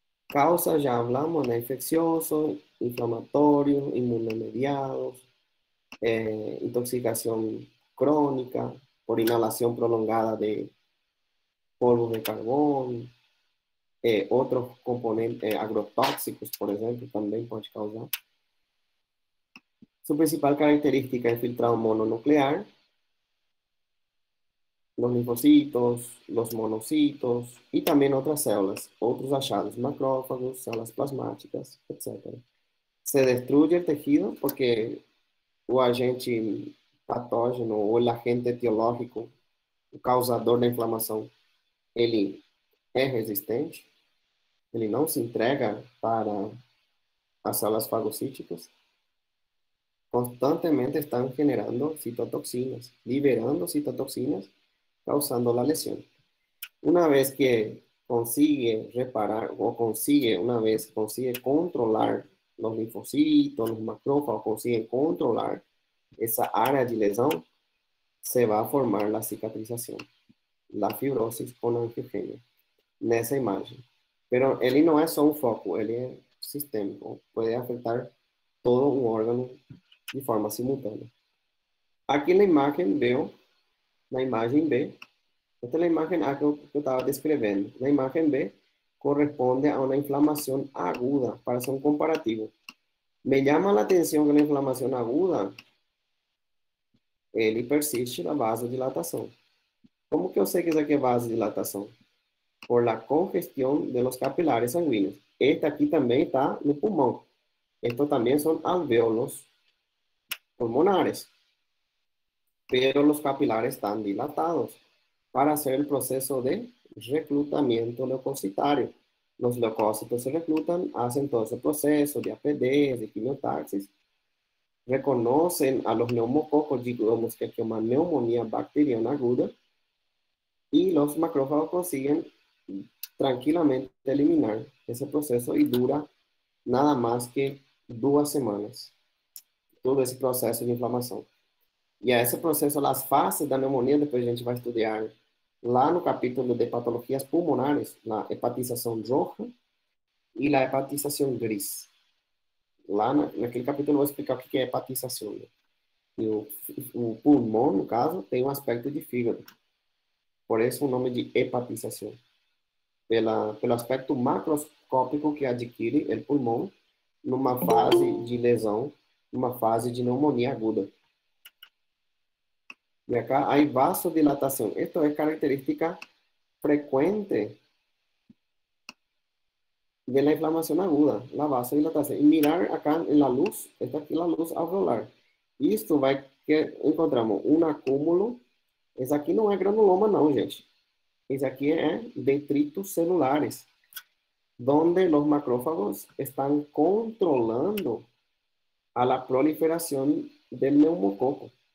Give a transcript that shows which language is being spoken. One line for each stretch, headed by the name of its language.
Spanish: Causa, ya hablamos, infeccioso, inflamatorio, inmunomediados, intoxicación crónica, por inhalación prolongada de polvo de carbón, otros componentes agrotóxicos, por ejemplo, también puede causar. Su principal característica es el filtrado mononuclear, los linfocitos, los monocitos y también otras células, otros achados, macrófagos, células plasmáticas, etc. Se destruye el tejido porque
Portuguese: o agente patógeno ou o agente etiológico, o causador da inflamação, ele é resistente, ele não se entrega para as células fagocíticas.
Spanish: Constantemente están generando citotoxinas, liberando citotoxinas, causando la lesión. Una vez que consigue reparar o consigue, una vez consigue controlar los linfocitos, los macrófagos, consiguen controlar esa área de lesión, se va a formar la cicatrización, la fibrosis con angiogenia,
Portuguese: nessa imagem. Pero ele não é só um foco, ele é sistêmico, pode afetar todo um órgão de forma simultânea. Aqui na imagem B, na imagem B, esta é a imagem A que eu estava descrevendo. Na imagem B, corresponde a uma inflamação aguda, para ser um comparativo. Me llama a atenção que na inflamação aguda, ele persiste na vasodilatação. Como que eu sei que isso aqui é vasodilatação?
Spanish: Por la congestión de los capilares sanguíneos. Esta aquí también está en el pulmón. Estos también son alvéolos pulmonares. Pero los capilares están dilatados para hacer el proceso de reclutamiento leucocitario. Los leucocitos se reclutan, hacen todo ese proceso de APD, de quimiotaxis. Reconocen a los neumococos, digamos que es una neumonía bacteriana aguda. Y los macrófagos consiguen tranquilamente eliminar ese proceso y dura nada más que 2 semanas.
Portuguese: Todo esse processo de inflamação. E a esse processo, as fases da pneumonia, depois a gente vai estudar lá no capítulo de patologias pulmonares, na hepatização roja e a hepatização gris. Lá naquele capítulo eu vou explicar o que é hepatização. Né? E o pulmão, no caso, tem um aspecto de fígado. Por isso o nome de hepatização. Pelo aspecto macroscópico que adquire o pulmão numa fase de lesão, numa fase de pneumonia aguda. E acá há vasodilatação.
Spanish: Esto é característica frequente de la inflamación aguda, la vasodilatación. Y mirar acá en la luz, esta aquí la luz alveolar. Y esto vai que encontramos un acúmulo.
Portuguese: Esse aqui não é granuloma não, gente. Esse aqui é detritos celulares,
Spanish: donde los macrófagos están controlando a la proliferación del neumococo.